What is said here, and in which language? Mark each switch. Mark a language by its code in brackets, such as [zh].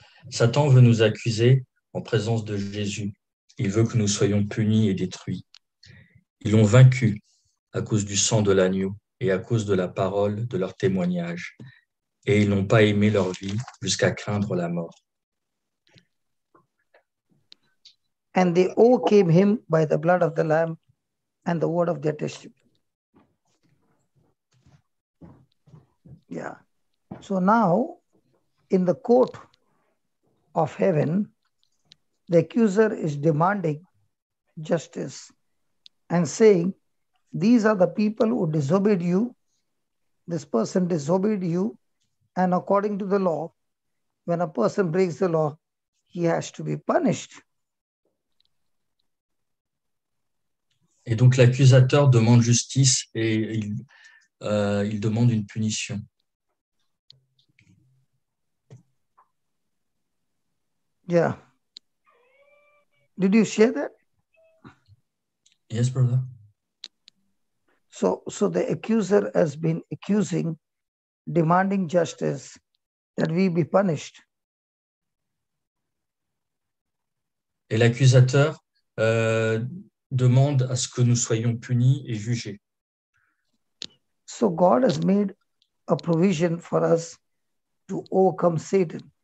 [fr] Satan veut nous accuser en présence de Jésus. Il veut que nous soyons punis et détruits. Ils l'ont vaincu à cause du sang de l'agneau et à cause de la parole de leur témoignage. Et ils n'ont pas aimé leur vie jusqu'à craindre la mort. [en] And they overcame him by the blood of the Lamb and the word of their testimony. Yeah. So now, in the court of heaven, the accuser is demanding justice and saying, these are the people who disobeyed you. This person disobeyed you. And according to the law, when a person breaks the law, he has to be punished. [fr] Et donc l'accusateur demande justice et il demande une punition. [en] Yeah. Did you share that? Yes, brother. So the accuser has been accusing, demanding justice, that we be punished. [fr] Et l'accusateur demande à ce que nous soyons punis et jugés. [en] So God has made a provision for us to overcome Satan.